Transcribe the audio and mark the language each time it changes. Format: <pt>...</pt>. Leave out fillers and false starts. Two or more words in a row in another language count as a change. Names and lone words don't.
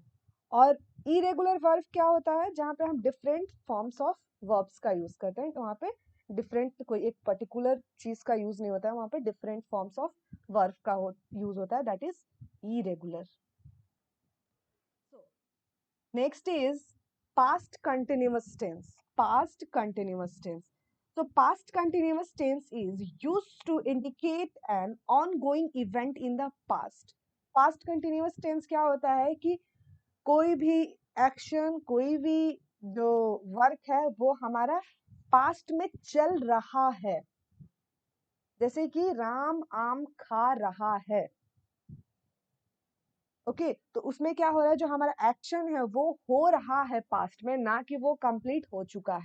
<hi>और</hi> <en>irregular verb</en> <hi>क्या होता है? जहां पे हम</hi> <en>different forms of verbs</en> <hi>का यूज करते हैं। तो वहां पे डिफरेंट, कोई एक पर्टिकुलर चीज का यूज नहीं होता है, वहां पे</hi> <en>different forms of verb</en> <hi>का यूज होता है,</hi> <en>that is irregular. Next is past continuous tense. Past continuous tense. So past continuous tense is used to indicate an ongoing event in the past. Past continuous tense</en> <hi>क्या होता है कि कोई भी एक्शन, कोई भी जो वर्क है वो हमारा पास्ट में चल रहा है, जैसे कि राम आम खा रहा है। ओके, तो उसमें क्या हो रहा है, जो हमारा एक्शन है वो हो रहा है पास्ट में, ना कि वो कंप्लीट हो चुका है।</hi>